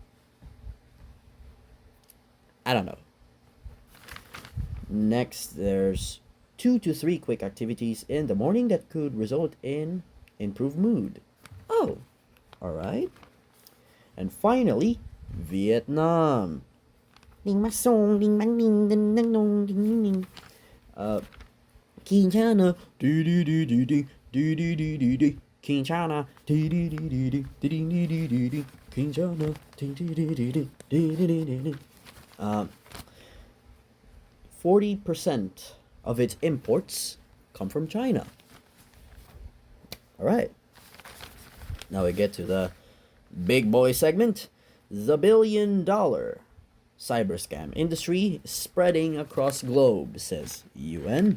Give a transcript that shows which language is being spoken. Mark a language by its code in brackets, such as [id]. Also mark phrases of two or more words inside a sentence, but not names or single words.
[en] I don't know. Next, there's 2 to 3 quick activities in the morning that could result in improved mood. Oh, alright. And finally, Vietnam. Ding ma song, ding bang ding ding ding dong ding ding. King China, do do do do do do do do do do. King China, do do do do do do do do do do. King China, do do do do do do do do do. 40% of its imports come from China. All right. Now we get to the big boy segment. The $1 billion cyber scam industry spreading across globe, says UN.